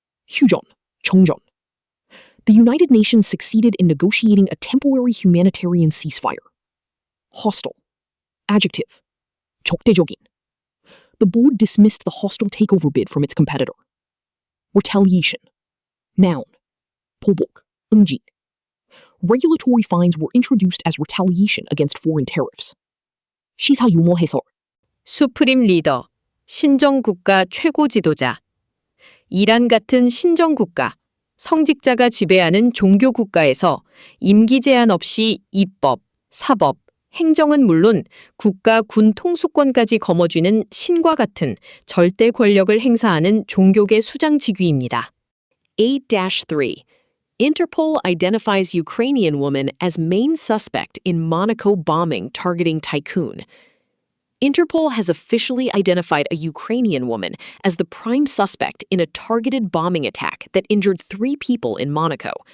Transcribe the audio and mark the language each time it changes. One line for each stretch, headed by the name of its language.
Korean: 휴전, 정전.
English: The United Nations succeeded in negotiating a temporary humanitarian ceasefire. Hostile. Adjective. 적대적인. The board dismissed the hostile takeover bid from its competitor. Retaliation. Noun.
Korean: 보복, 응징.
English: Regulatory fines were introduced as retaliation against foreign tariffs.
Korean: 시사 유머 해설. 수프림 리더, 신정국가 최고 지도자. 이란 같은 신정국가, 성직자가 지배하는 종교국가에서 임기 제한 없이 입법, 사법, 행정은 물론 국가 군 통수권까지 거머쥐는 신과 같은 절대 권력을 행사하는 종교계 수장 직위입니다.
English: 8-3. Interpol identifies Ukrainian woman as main suspect in Monaco bombing targeting tycoon. Interpol has officially identified a Ukrainian woman as the prime suspect in a targeted bombing attack that injured 3 people in Monaco.